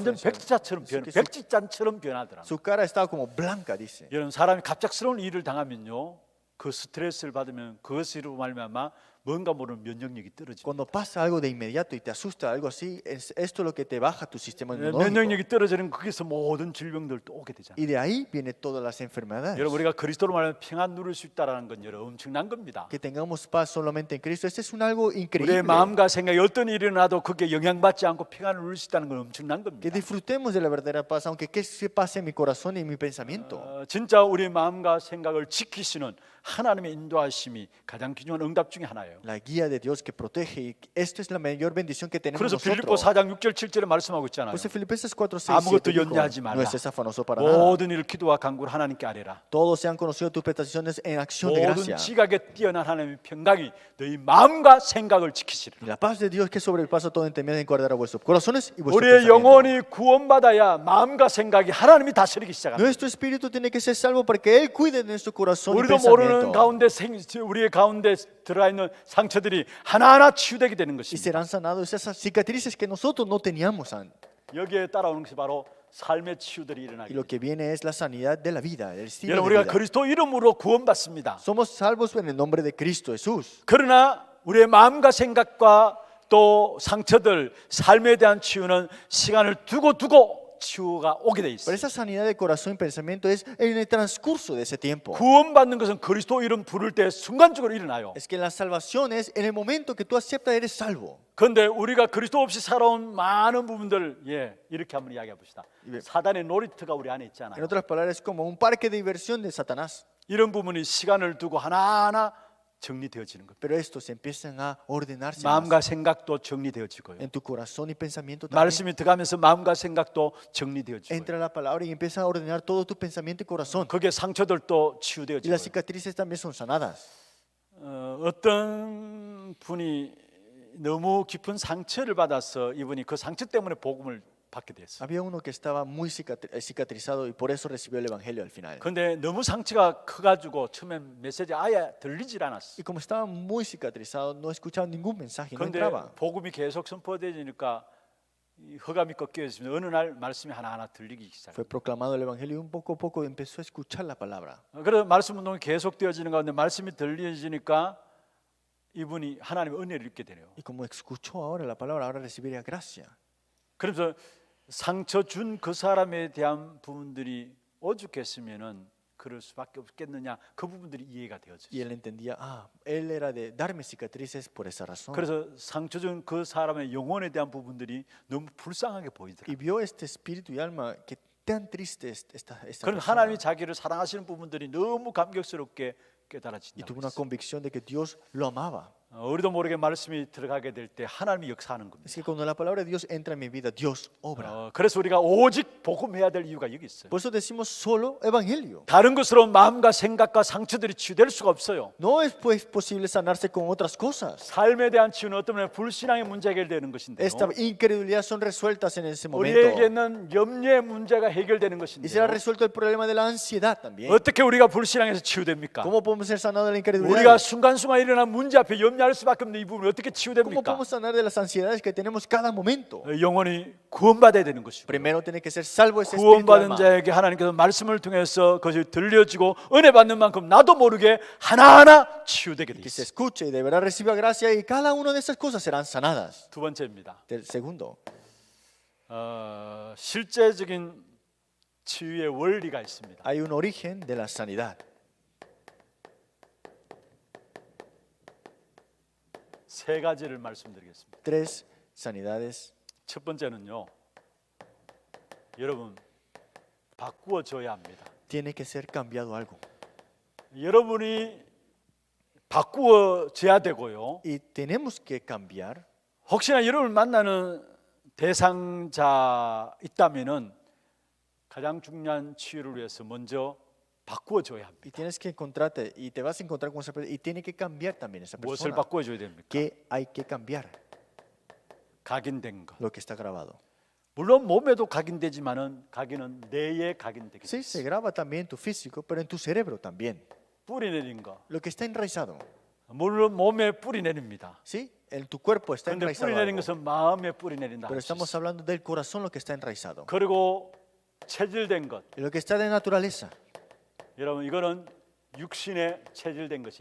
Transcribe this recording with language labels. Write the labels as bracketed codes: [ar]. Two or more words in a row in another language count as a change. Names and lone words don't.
[ko] 완전 [es] influenciados. [ko] 백지장처럼 변하더라고요. [es] Su cara estaba como blanca, dice. [ko] 여러분 사람이 갑작스러운 일을 당하면요 그 스트레스를 받으면 그것으로 말미암아 뭔가 모르는 면역력이 떨어집니다. [es] Cuando pasa algo de inmediato y te asusta algo así, esto es lo que te baja tu sistema inmunológico. [ko] 면역력이 떨어지는 거기서 모든 질병들도 오게 되잖아요. [es] Y de ahí vienen todas las enfermedades. [ko] 여러분 우리가 그리스도로 말하면 평안 누릴 수 있다라는 건 여러분 엄청난 겁니다. [es] Que tengamos paz solamente en Cristo, este es algo [ko] 우리의 [es] increíble. [ko] 마음과 생각이 어떤 일이 일어나도 그게 영향받지 않고 평안을 누릴 수 있다는 건 엄청난 [es] Que [ko] 겁니다. [es] disfrutemos de la verdadera paz, aunque que se pase en mi corazón y en mi pensamiento. [ko] 진짜 우리의 마음과 생각을 지키시는 하나님의 인도하심이 가장 귀중한 응답 중에 하나예요. [es] La guía de Dios que protege, y esto es la mayor bendición que tenemos [ko] 그래서 빌립보 [es] nosotros. [ko] 4장 6절 7절에 말씀하고 있잖아요. [es] Pues en Filipenses 4, 6, [ko] 아무것도 [es] 7 dijo, [ko] 연대하지 말라. [es] no estés afanoso para nada. [ko] 모든 일을 기도와 간구를 하나님께 아뢰라. [es] Todos sean conocidos tus prestaciones en acción de [ko] 모든 [es] gracia. [ko] 지각에 뛰어난 하나님의 평강이 너희 마음과 생각을 지키시리라. [es] Y la paz de Dios que sobrepasa todo entendimiento guardará vuestros corazones y vuestros [ko] 우리의 [es] pensamientos. [ko] 영혼이 구원받아야 마음과 생각이 하나님이 다스리기 시작합니다. [es] Nuestro espíritu tiene que ser salvo para que Él cuide de nuestro corazón y [ko] 우리도 모르는 [es] pensamiento. [ko] 가운데 우리의 가운데 들어가 있는 상처들이 하나하나 치유되게 되는 [es] Y [ko] 것입니다. [es] serán sanados esas cicatrices que nosotros no teníamos antes. [ko] 여기에 따라오는 것이 바로 삶의 치유들이 [es] Y [ko] 일어나게 [es] lo [ko] 됩니다. [es] que viene es la sanidad de la vida, del estilo [ko] 여러분 [es] de [ko] 우리가 [es] vida. [ko] 그리스도 이름으로 구원받습니다. [es] Somos salvos en el nombre de Cristo Jesús. [ko] 그러나 우리의 마음과 생각과 또 상처들, 삶에 대한 치유는 시간을 두고 치유가 오게 돼 [es] Pero [ko] 있어요. [es] esa sanidad de corazón y pensamiento es en el transcurso de ese tiempo. [ko] 구원받는 것은 그리스도 이름 부를 때 순간적으로 일어나요. [es] Es que la salvación es en el momento que tú aceptas eres salvo. [ko] 그런데 우리가 그리스도 없이 살아온 많은 부분들 이렇게 한번 이야기해 봅시다. 사단의 놀이터가 우리 안에 [es] En [ko] 있잖아요. [es] otras palabras, es como un parque de diversión de Satanás. [ko] 이런 부분이 시간을 두고 하나하나 정리되어지는 겁니다. [es] Pero estos empiezan a ordenarse más. [ko] 마음과 생각도 정리되어지고요. [es] En tu corazón y pensamiento también. [ko] 말씀이 들어가면서 마음과 생각도 정리되어지고요. [es] Entra la palabra y empieza a ordenar todo tu pensamiento y corazón. [ko] 그게 상처들도 [es] Y las [ko] 치유되어지고요. [es] cicatrices también son sanadas. [ko] 어떤 분이 너무 깊은 상처를 받아서 이분이 그 상처 때문에 복음을 받게 됐어요. [es] Había uno que estaba muy cicatrizado y por eso recibió el evangelio al final. [ko] 그런데 너무 상처가 커가지고 처음엔 메시지 아예 들리질 않았어. [es] Y como estaba muy cicatrizado, no escuchaba ningún mensaje, no [ko] 그런데 [es] entraba. [ko] 복음이 계속 선포되니까 허감이 꺾여있으면 어느 날 말씀이 하나하나 들리기 시작해요. [es] Fue proclamado el evangelio y un poco a poco empezó a escuchar la palabra. [ko] 그래서 말씀 운동이 계속 되어지는 가운데 말씀이 들려지니까 이분이 하나님의 은혜를 입게 되네요. [es] Y como escuchó ahora la palabra, ahora recibiría gracia. [ko] 그래서 상처 준 그 사람에 대한 부분들이 오죽했으면은 그럴 수밖에 없겠느냐 그 부분들이 이해가 [es] Y [ko] 되어졌어요. [es] él entendía, él era de darme cicatrices por esa razón. [ko] 그래서 상처 준 그 사람의 영혼에 대한 부분들이 너무 불쌍하게 보이더라고요. [es] Y vio este espíritu y alma que tan triste es esta [ko] 그럼 [es] persona. [ko] 하나님이 자기를 사랑하시는 부분들이 너무 감격스럽게 [es] Y [ko] 깨달아진다. [es] tuvo una convicción de que Dios lo amaba. [ko] 우리도 모르게 말씀이 들어가게 될 때 하나님이 역사하는 겁니다. [es] Es que cuando la palabra de Dios entra en mi vida, Dios obra. [ko] 그래서 우리가 오직 복음해야 될 이유가 여기 있어요. [es] Por eso decimos solo evangelio. [ko] 다른 것으로 마음과 생각과 상처들이 치유될 수가 없어요. [es] No es pues posible sanarse con otras cosas. [ko] 삶에 대한 치유는 어떤 면에 불신앙의 문제가 해결되는 것인데요. [es] Esta incredulidad son resueltas en ese momento. [ko] 우리에게는 염려의 문제가 해결되는 [es] Y será [ko] 것인데요. [es] resuelto el problema de la ansiedad también. [ko] 어떻게 우리가 불신앙에서 치유됩니까? [es] ¿Cómo podemos ser sanados de la [ko] 우리가 [es] incredulidad? [ko] 순간순간 일어난 문제 앞에 염려할 수밖에 없는 이 부분이 어떻게 [es] ¿Cómo [ko] 치유됩니까? [es] podemos sanar de las ansiedades que tenemos cada momento? [ko] 영혼이 구원받아야 되는 것이고 [es] Primero tiene que ser salvo ese espíritu y [ko] 구원받은 [es] alma. [ko] 자에게 하나님께서 말씀을 통해서 그것이 들려지고 은혜 받는 만큼 나도 모르게 하나하나 치유되게 돼 [es] Que se [ko] 있어요. [es] escuche y de verdad reciba gracia y cada una de esas cosas serán sanadas. [ko] 두 번째입니다. [es] Segundo, [ko] 실제적인 치유의 원리가 있습니다. [es] hay un origen de la sanidad. [ko] 세 가지를 말씀드리겠습니다. [es] Tres sanidades. [ko] 첫 번째는요. 여러분 바꾸어져야 합니다. [es] Tiene que ser cambiado algo. [ko] 여러분이 바꾸어져야 되고요. [es] Y tenemos que cambiar. [ko] 혹시나 여러분을 만나는 대상자 있다면은 가장 중요한 치유를 위해서 먼저 바꾸어 줘야 합니다. [es] Y tienes que encontrarte, y te vas a encontrar con esa persona, y tiene que cambiar también esa [ko] 무엇을 [es] persona. [ko] 바꾸어 줘야 됩니까? [es] ¿Qué hay que cambiar? [ko] 각인된 것. [es] Lo que está grabado. [ko] 물론 몸에도 각인되지만은 각인은 뇌에 각인되게 [es] Sí, [ko] 돼 [es] se [ko] 있어요. [es] graba también en tu físico, pero en tu cerebro también. [ko] 뿌리 내린 거. [es] Lo que está enraizado. [ko] 물론 몸에 뿌리 내립니다. [es] Sí, en tu cuerpo está [ko] 그런데 [es] enraizado [ko] 뿌리 내린 [es] algo. [ko] 것은 마음에 뿌리 내린다. [es] Pero [ko] 할 수 [es] estamos [ko] 있어요. [es] hablando del corazón, lo que está enraizado. [ko] 그리고 체질된 것. [es] Y lo que está de naturaleza. [ko] 여러분 이거는 육신에 체질된 것이